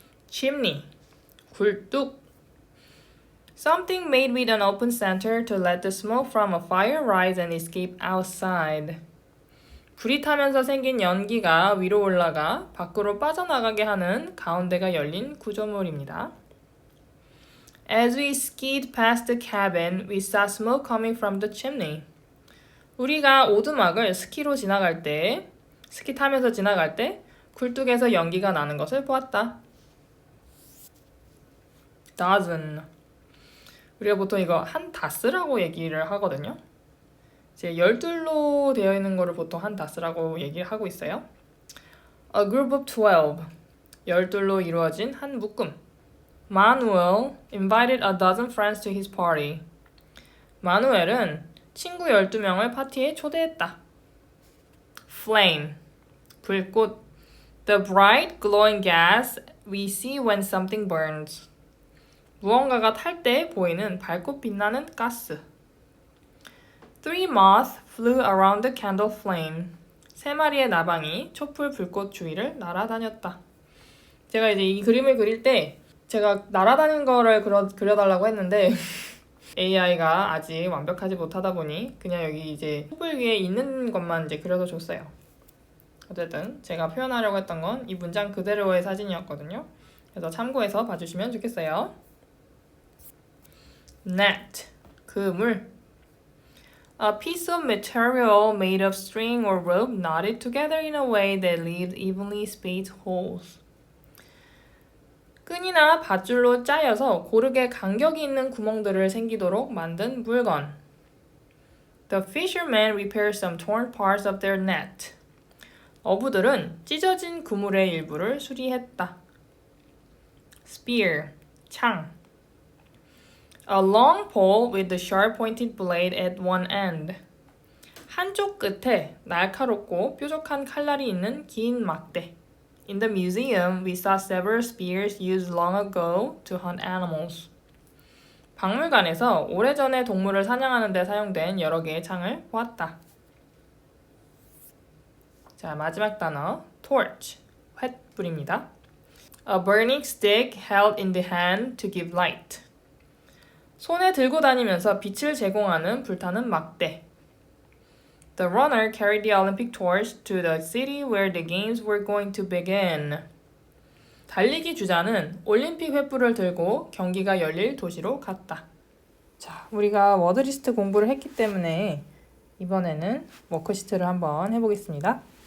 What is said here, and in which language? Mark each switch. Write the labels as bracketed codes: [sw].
[ko] Chimney, 굴뚝. [en] Something made with an open center to let the smoke from a fire rise and escape outside. [ko] 불이 타면서 생긴 연기가 위로 올라가 밖으로 빠져나가게 하는 가운데가 열린 구조물입니다. [en] As we skied past the cabin, we saw smoke coming from the chimney. [ko] 우리가 오두막을 스키로 지나갈 때, 스키 타면서 지나갈 때 굴뚝에서 연기가 나는 것을 보았다. [en] dozen. [ko] 우리가 보통 이거 한 다스라고 얘기를 하거든요. 이제 열둘로 되어 있는 거를 보통 한 다스라고 얘기를 하고 있어요. [en] A group of 12. [ko] 열둘로 이루어진 한 묶음. [en] Manuel invited a dozen friends to his party. [ko] 마누엘은 친구 12명을 파티에 초대했다. Flame, 불꽃. [en] The bright glowing gas we see when something burns. [ko] 무언가가 탈 때 보이는 밝고 빛나는 가스. [en] Three moths flew around the candle flame. [ko] 세 마리의 나방이 촛불 불꽃 주위를 날아다녔다. 제가 이제 이 그림을 그릴 때 제가 날아다니는 거를 그려달라고 했는데 AI가 아직 완벽하지 못하다 보니 그냥 여기 이제 촛불 위에 있는 것만 이제 그려서 줬어요. 어쨌든 제가 표현하려고 했던 건 이 문장 그대로의 사진이었거든요. 그래서 참고해서 봐주시면 좋겠어요. Net, 그물. [en] A piece of material made of string or rope knotted together in a way that leaves evenly spaced holes. [ko] 끈이나 밧줄로 짜여서 고르게 간격이 있는 구멍들을 생기도록 만든 물건. [en] The fishermen repaired some torn parts of their net. [ko] 어부들은 찢어진 그물의 일부를 수리했다. Spear, 창. [en] A long pole with a sharp pointed blade at one end. [ko] 한쪽 끝에 날카롭고 뾰족한 칼날이 있는 긴 막대. [en] In the museum, we saw several spears used long ago to hunt animals. [ko] 박물관에서 오래전에 동물을 사냥하는 데 사용된 여러 개의 창을 보았다. 자, 마지막 단어, torch, 횃불입니다. [en] A burning stick held in the hand to give light. [ko] 손에 들고 다니면서 빛을 제공하는 불타는 막대. [en] The runner carried the Olympic torch to the city where the games were going to begin. [ko] 달리기 주자는 올림픽 횃불을 들고 경기가 열릴 도시로 갔다. 자, 우리가 워드리스트 공부를 했기 때문에 이번에는 워크시트를 한번 해보겠습니다.